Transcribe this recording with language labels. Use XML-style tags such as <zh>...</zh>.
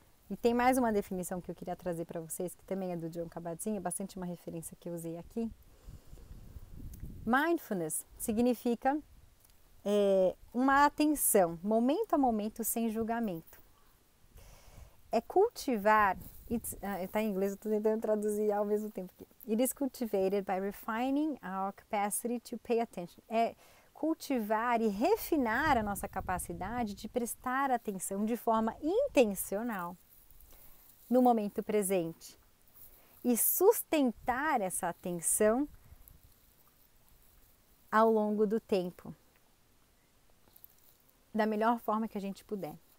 <pt>E tem mais uma definição que eu queria trazer para vocês, que também é do Jon Kabat-Zinn, é bastante uma referência que eu usei aqui. Mindfulness significa uma atenção, momento a momento, sem julgamento. É cultivar, está em inglês, eu estou tentando traduzir ao mesmo tempo aqui.</pt> <en>It is cultivated by refining our capacity to pay attention.</en> <pt>É cultivar e refinar a nossa capacidade de prestar atenção de forma intencional no momento presente e sustentar essa atenção ao longo do tempo, da melhor forma que a gente puder.</pt>